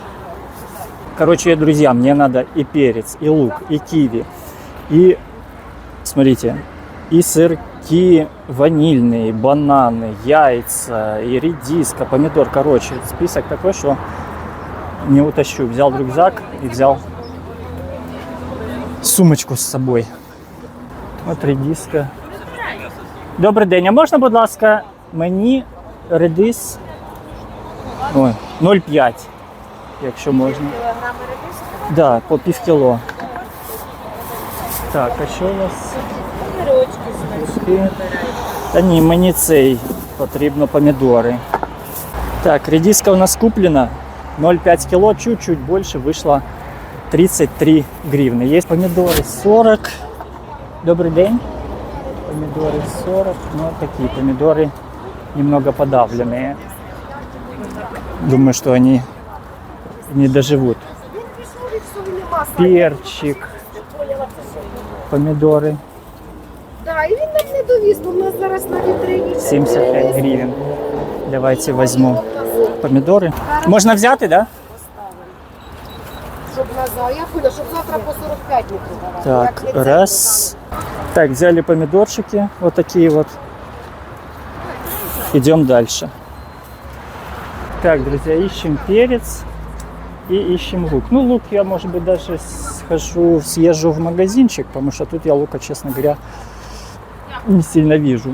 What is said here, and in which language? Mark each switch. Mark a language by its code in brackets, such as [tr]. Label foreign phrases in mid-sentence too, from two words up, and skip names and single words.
[ru] Короче, друзья, мне надо и перец, и лук, и киви, и, смотрите, и сырки ванильные, бананы, яйца, и редиска, помидор. Короче, список такой, что не утащу. Взял рюкзак и взял сумочку [uk] з собою. [ru] От редиска. [uk] Добрий день, а можна, будь ласка, мені редис 0,5, якщо можна. Да, по півкіло. Так, а що у вас? Та ні, мені цей потрібно помідори. Так, редиска у нас куплена. [ru] 0,5 кило, чуть-чуть больше, вышло 33 гривны. Есть помидоры 40. Добрый день. Помидоры 40. Ну, такие помидоры немного подавленные. Думаю, что они не доживут. Перчик. Помидоры. Да, [uk] і він нам не довіз, бо в нас зараз на вітрині. [ru] 75 гривен. Давайте возьму помидоры. Можно взять, да? [uk] Щоб назад, я поняла, щоб завтра по 45 не продавати. [ru] Так, раз. Так, взяли помидорчики, вот такие вот. Идем дальше. Так, друзья, ищем перец и ищем лук. Ну, лук я, может быть, даже съезжу в магазинчик, потому что тут я лука, честно говоря, не сильно вижу.